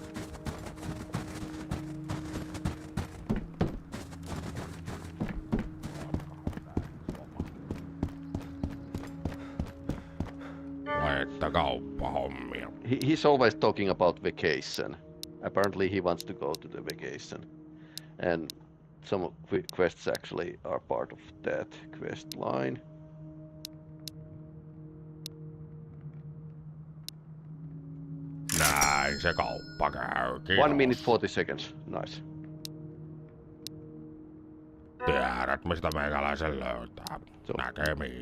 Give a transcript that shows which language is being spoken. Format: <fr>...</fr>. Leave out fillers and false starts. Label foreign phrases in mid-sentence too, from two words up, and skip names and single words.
<fi>Että kauppahommia.</fi> <en>He's always talking about vacation. Apparently he wants to go to the vacation. And some quests actually are part of that quest line.</en> <fi>Näin se kauppa käy. Kiitos.</fi> <en>1 minute 40 seconds. Nice.</en> <fi>Tiedät, mistä meikäläisen löytää. So, Näkemiin.</fi>